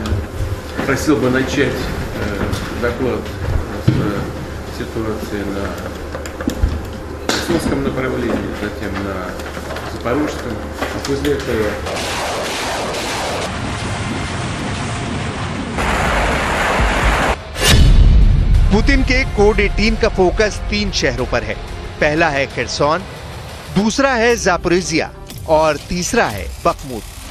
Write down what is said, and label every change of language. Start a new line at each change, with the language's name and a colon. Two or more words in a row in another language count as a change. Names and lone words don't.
Russian: Просил бы начать доклад с ситуации на Херсонском направлении, затем на Запорожском, а после этого
Hindi: पुतिन के कोड 18 का फोकस 3 शहरों पर है। पहला है खेरसॉन, दूसरा है जापोरिजिया और तीसरा है बखमुत।